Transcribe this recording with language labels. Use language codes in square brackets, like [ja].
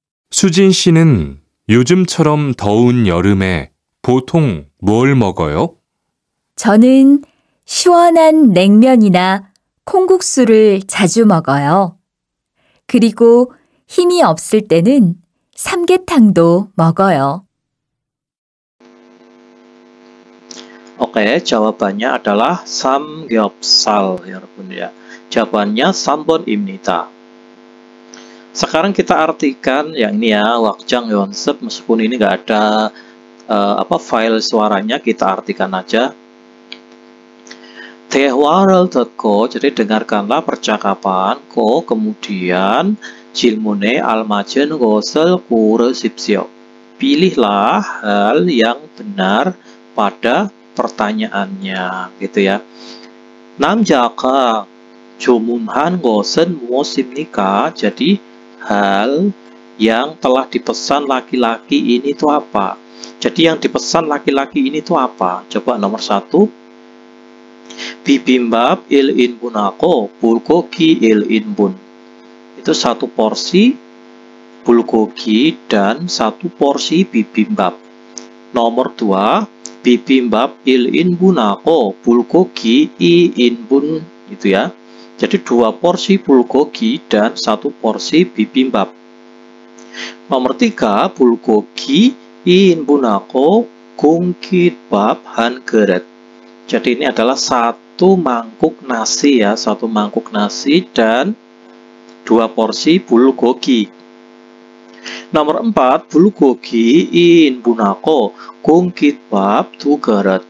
[ko] 수진 씨는 요즘처럼 더운 여름에 보통 뭘 먹어요? 저는 시원한 냉면이나 콩국수를 자주 먹어요. 그리고 힘이 없을 때는 삼계탕도 먹어요. [id] Oke, jawabannya adalah samgyeopsal ya 여러분 ya. Jawabannya [ko] 3번입니다. [id] Sekarang kita artikan yang ini ya, wakjang yonsep, meskipun ini nggak ada file suaranya, kita artikan aja. [ko] 대화를 듣고, [id] jadi dengarkanlah percakapan, kemudian [ko] 질문에 알맞은 것을 고르십시오. [id] Pilihlah hal yang benar pada pertanyaannya, gitu ya. [ko] 남자가 주문한 것은 무엇입니까? [id] Jadi hal yang telah dipesan laki-laki ini itu apa? Jadi yang dipesan laki-laki ini itu apa? Coba nomor 1. [ko] Bibimbap 1인분하고 bulgogi 1인분. [id] Itu 1 porsi bulgogi dan 1 porsi bibimbap. Nomor 2. [ko] Bibimbap 1인분하고 bulgogi 2인분, [id] gitu ya. Jadi 2 porsi bulgogi dan 1 porsi bibimbap. Nomor 3, [ko] bulgogi 2인분하고 공깃밥 1 그릇. [id] Jadi ini adalah 1 mangkuk nasi ya, 1 mangkuk nasi dan 2 porsi bulgogi. Nomor 4, [ko] bulgogi 2인분하고 공깃밥 2 그릇.